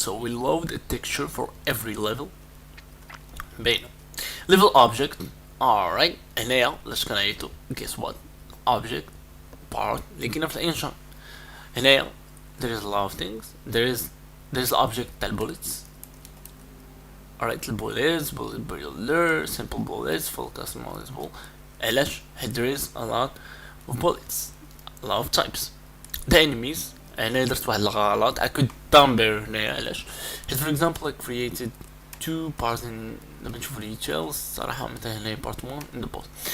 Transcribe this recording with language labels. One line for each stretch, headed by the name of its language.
English: So we load a texture for every level. بينو level object.
Arabic: Alright, هنايا لاش كنعيطو
English: guess what object part
Arabic: اللي كاينه في الانجين.
English: هنايا there is a lot of things. There is object تاع bullets. Alright, bullets, bullet builder, simple bullets, full customizable.
Arabic: علاش حيت
English: there is a lot of bullets, a lot of types.
Arabic: The enemies هنا درت واحد الغلط.
English: I could dumber هنايا علاش حيت for example I created two parts in
Arabic: دابا نشوفو details صراحة مثلا هنايا
English: part 1 in the boss.